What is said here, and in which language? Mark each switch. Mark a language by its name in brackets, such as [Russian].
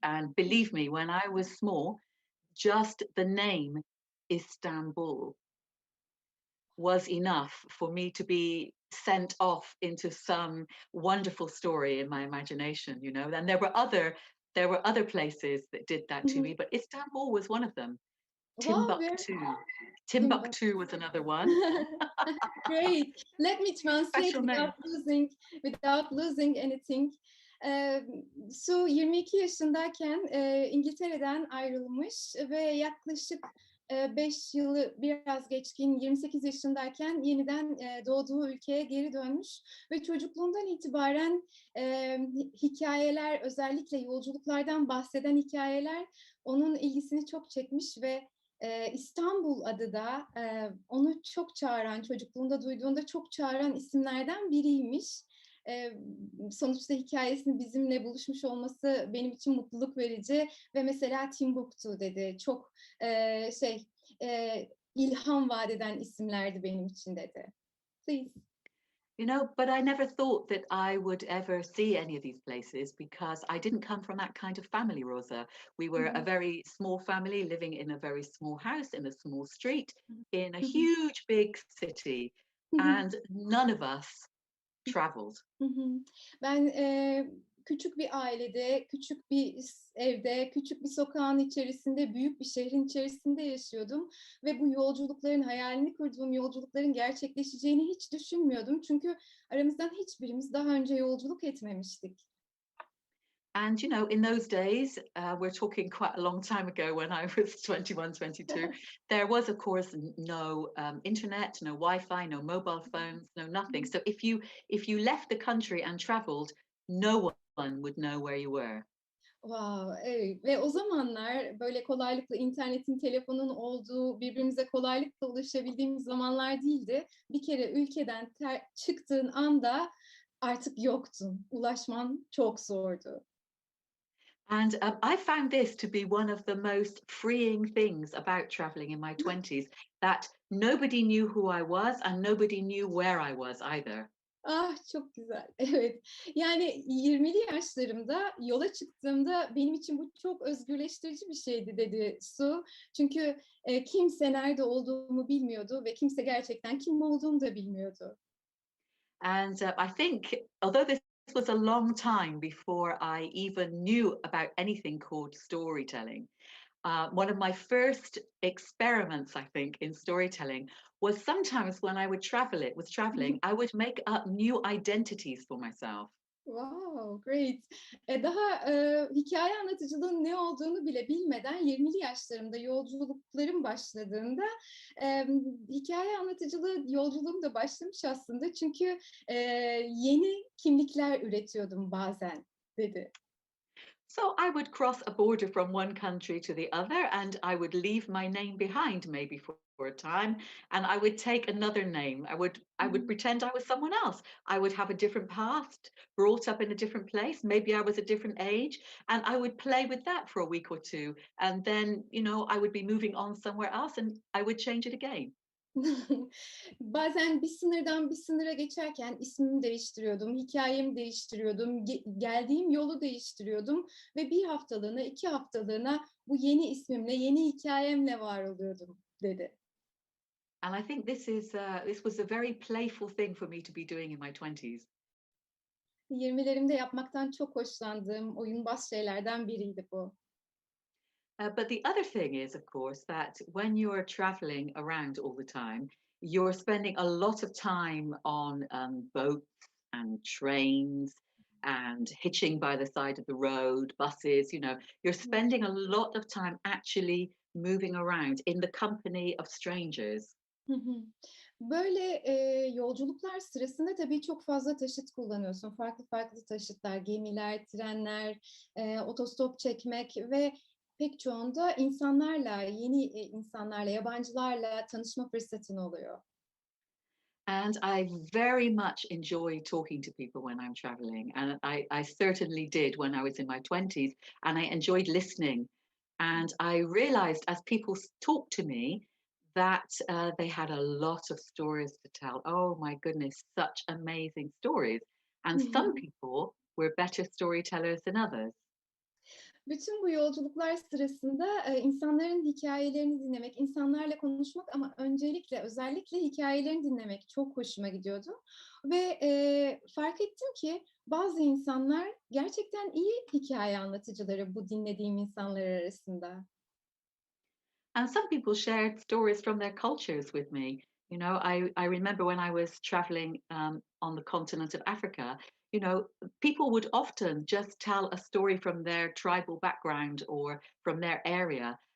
[English] And believe me, when I was small, just the name Istanbul was enough for me to be sent off into some wonderful story in my imagination. And there were other places that did that to me, but Istanbul was one of them. Wow, very Timbuktu. Timbuk. Timbuktu was another one. Great. Let me translate Special name. without losing anything. [Turkish] Eee, Su 22 yaşındayken İngiltere'den ayrılmış ve yaklaşık 5 yılı biraz geçkin 28 yaşındayken yeniden doğduğu ülkeye geri dönmüş ve çocukluğundan itibaren hikayeler, özellikle yolculuklardan bahseden hikayeler onun ilgisini çok çekmiş ve İstanbul adı da onu çok çağıran, çocukluğunda duyduğunda çok çağıran isimlerden biriymiş. Eee, Sonuçta hikâyesinin bizimle buluşmuş olması benim için mutluluk verici ve mesela Timbuktu dedi. Çok şey, ilham vaat eden isimlerdi benim için dedi. [English] Please. But I never thought that I would ever see any of these places because I didn't come from that kind of family, Rosa. We Hı were a hı. very small family living in a very small house in a small street in a Hı hı. huge big city, Hı hı. and none of us traveled. Hı hı. [Turkish] Ben küçük bir ailede, küçük bir evde, küçük bir sokağın içerisinde, büyük bir şehrin içerisinde yaşıyordum ve bu yolculukların, hayalini kurduğum yolculukların gerçekleşeceğini hiç düşünmüyordum. Çünkü aramızdan hiçbirimiz daha önce yolculuk etmemiştik. [English] And in those days, we're talking quite a long time ago when I was 21, 22, there was, of course, no internet, no Wi-Fi, no mobile phones, no nothing. So if you left the country and traveled, no one would know where you were. [Turkish] Wow, evet. Ve o zamanlar böyle kolaylıkla internetin, telefonun olduğu, birbirimize kolaylıkla ulaşabildiğimiz zamanlar değildi. Bir kere ülkeden çıktığın anda artık yoktun. Ulaşman çok zordu. [English] And I found this to be one of the most freeing things about traveling in my 20s, that nobody knew who I was and nobody knew where I was either. [Turkish] Ah, çok güzel. Evet. Yani 20'li yaşlarımda yola çıktığımda benim için bu çok özgürleştirici bir şeydi dedi Su. Çünkü kimse nerede olduğumu bilmiyordu ve kimse gerçekten kim olduğumu da bilmiyordu. [English] And I think, although this was a long time before I even knew about anything called storytelling, one of my first experiments, I think, in storytelling was sometimes when I would traveling, I would make up new identities for myself. Wow, great. [Turkish] Daha hikaye anlatıcılığın ne olduğunu bile bilmeden 20'li yaşlarımda yolculuklarım başladığında hikaye anlatıcılığı yolculuğum da başlamış aslında. Çünkü yeni kimlikler üretiyordum bazen dedi. [English] So I would cross a border from one country to the other, and I would leave my name behind maybe for a time, and I would take another name. I would pretend I was someone else. I would have a different past, brought up in a different place. Maybe I was a different age, and I would play with that for a week or two, and then I would be moving on somewhere else, and I would change it again. [Turkish] Bazen bir sınırdan bir sınıra geçerken ismimi değiştiriyordum, hikâyemi değiştiriyordum, geldiğim yolu değiştiriyordum ve 1 haftalığına, 2 haftalığına bu yeni ismimle, yeni hikâyemle var oluyordum, dedi. [English] And I think this was a very playful thing for me to be doing in my 20s. [Turkish] 20'lerimde yapmaktan çok hoşlandığım oyunbaz şeylerden biriydi bu. [English] But the other thing is, of course, that when you're traveling around all the time, you're spending a lot of time on boats and trains and hitching by the side of the road, buses, you're spending a lot of time actually moving around in the company of strangers. Hı hı. [Turkish] Böyle, yolculuklar sırasında tabii çok fazla taşıt kullanıyorsun. Farklı farklı taşıtlar, gemiler, trenler, otostop çekmek ve pek çoğunda insanlarla, yeni, insanlarla, yabancılarla tanışma fırsatın oluyor. [English] And I very much enjoy talking to people when I'm traveling. And I certainly did when I was in my 20s. And I enjoyed listening. And I realized as people talked to me that they had a lot of stories to tell. Oh my goodness, such amazing stories. And some people were better storytellers than others. [Turkish] Bütün bu yolculuklar sırasında, insanların hikâyelerini dinlemek, insanlarla konuşmak ama özellikle hikâyelerini dinlemek çok hoşuma gidiyordu ve, fark ettim ki bazı insanlar gerçekten iyi hikâye anlatıcıları bu dinlediğim insanlar arasında. [English] And some people shared stories from their cultures with me. I remember when I was traveling on the continent of Africa, people would often just tell a story from their tribal background or from their area.